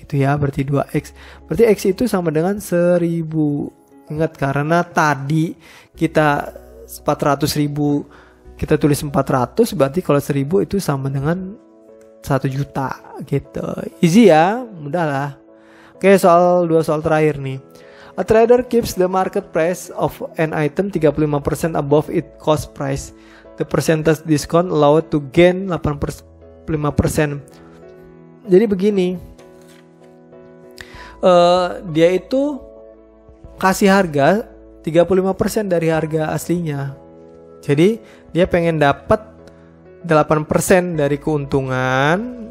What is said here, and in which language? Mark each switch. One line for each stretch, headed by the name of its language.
Indonesian: Itu ya, berarti 2X. Berarti X itu sama dengan 1.000. Ingat, karena tadi kita 400.000 kita tulis 400, berarti kalau 1.000 itu sama dengan 1 juta gitu. Easy ya, mudah lah. Oke, dua soal terakhir nih.
English: A trader keeps the market price of an item 35% above its cost price. The percentage discount allowed to gain 85%.
Indonesian: Jadi begini. Dia itu kasih harga 35% dari harga aslinya. Jadi dia pengen dapat 8% dari keuntungan.